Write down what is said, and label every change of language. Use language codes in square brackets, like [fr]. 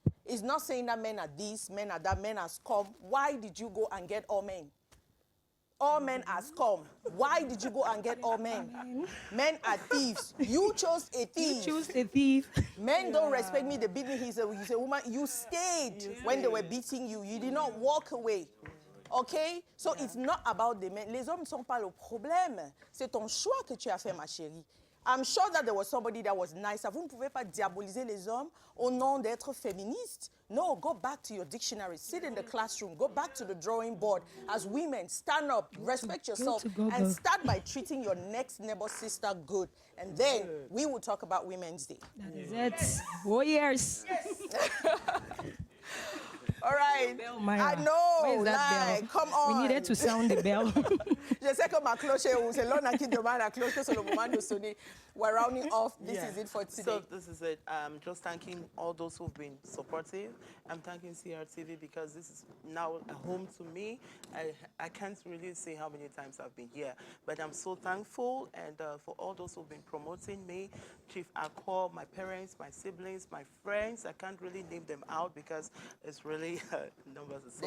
[en] It's not saying that men are this, men are that, men are scum. Why did you go and get all men? All men are scum. Why did you go and get all men? Men are thieves. You chose a thief. You chose a thief. Men don't respect me. They beat me. He's a woman. You stayed when they were beating you. You did not walk away. Okay? So it's not about the men. [fr] Les hommes ne sont pas le problème. C'est ton choix que tu as fait, ma chérie. [en] I'm sure that there was somebody that was nicer. [fr] Vous ne pouvez pas diaboliser les hommes au nom d'être féministe. [en] No, go back to your dictionary. Sit in the classroom. Go back to the drawing board. As women, stand up, respect yourself, and start by treating your next neighbor sister good. And then we will talk about Women's Day. That is it. Oh, yes. All right. Bell, Myra. I know. Where is that like, bell? come on. We needed to sound the bell. [fr] Je sais que ma cloche est où. C'est l'on qui demande la cloche que c'est le moment de sonner. [en] We're rounding off. This is it for today. So this is it. I'm just thanking all those who've been supportive. I'm thanking CRTV because this is now a home to me. I can't really say how many times I've been here, but I'm so thankful, and for all those who've been promoting me, Chief Akor, my parents, my siblings, my friends. I can't really name them out because it's really numbers are so